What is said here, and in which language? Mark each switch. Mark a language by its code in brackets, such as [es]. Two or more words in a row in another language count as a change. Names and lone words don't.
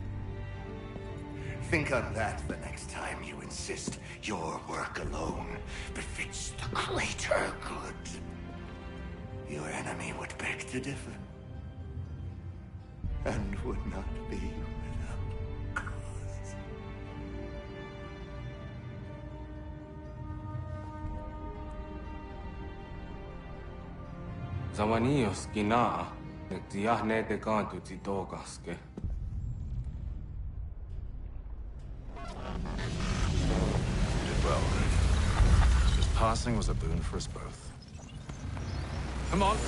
[en] Think on that the next time you insist your work alone befits the greater good. Your enemy would beg to differ, and would not be without cause. Zawanios gina, nagtiyahne te kantu titogaske. You did well. His passing was a boon for us both. Come on.